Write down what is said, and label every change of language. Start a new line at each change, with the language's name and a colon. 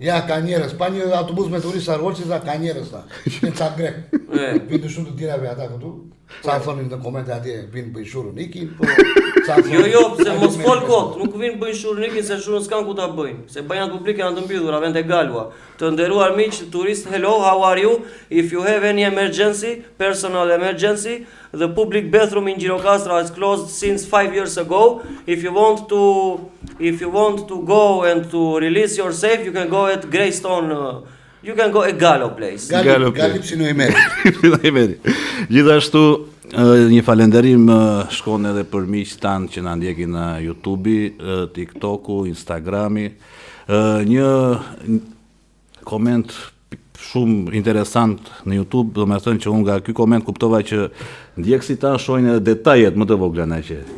Albanian: Ja, ka njerëz, pa një autobus me turistë Ruorçin, ka njerëz ta. Në ca grek. Vinë shumë të tjerave ata këtu. Sa thonin në komente atje, vinë bëjnë shurën ikin, po. Jo, se mos fol kot, nuk vinë bëjnë shurën ikin se shurën s'kan ku ta bëjnë. Se banjat publike janë të mbyllura, vend e galua. Të nderuar miq, turist,
English: hello, how are you? If you have any emergency, personal emergency, the public bathroom in Gjirokastra is closed since 5 years ago. If you want to go and to release yourself, you can go at Greystone. You can go at Gallo place. Galip Psino i meri.
Albanian: Gjithashtu, një falenderim shkon edhe për miqtë tanë që na ndjekin në YouTube-i, TikTok-u, Instagrami. Një koment shumë interesant në YouTube, do me thënë që unë nga ky koment kuptova që ndjekësit tanë shohin edhe detajet më të vogla na që.